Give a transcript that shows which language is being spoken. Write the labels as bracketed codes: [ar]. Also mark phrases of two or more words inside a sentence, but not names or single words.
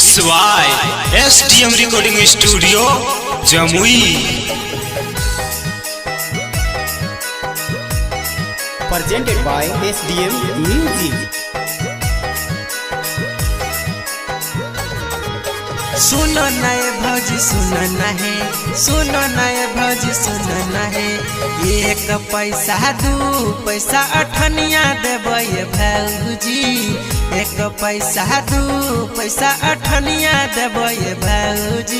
[en] Mix by SDM Recording Studio, Jamui. Presented by SDM Music. [bho] सुनो नए भौजी सुनो नहे, सुनो नए भौजी सुनो नहे। एक पैसा दू पैसा अठनिया देबे भौजी, एक पैसा दू पैसा अठनिया देबे भौजी।